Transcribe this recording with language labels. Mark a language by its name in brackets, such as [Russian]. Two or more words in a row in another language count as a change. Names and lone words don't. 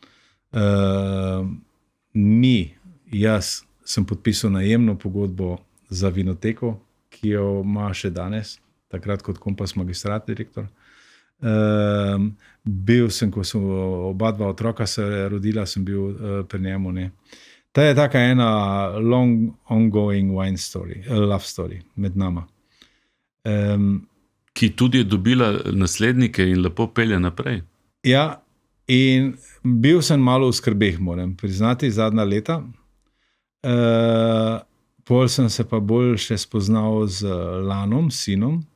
[Slovenian] Jaz sem podpisal najemno pogodbo za vinoteko, ki jo ima še danes, takrat kot Kompas magistrat direktor. Bil sem, ko so oba dva otroka se rodila, sem bil pri njemu, ne. Ta je taka ena [English] long ongoing wine story, love story [Slovenian] med nama. Ki tudi je dobila naslednike in lepo pelje naprej. Ja, in bil sem malo v skrbeh, moram priznati, zadnja leta. Pol sem se pa bolj še spoznal z Lanom, sinom.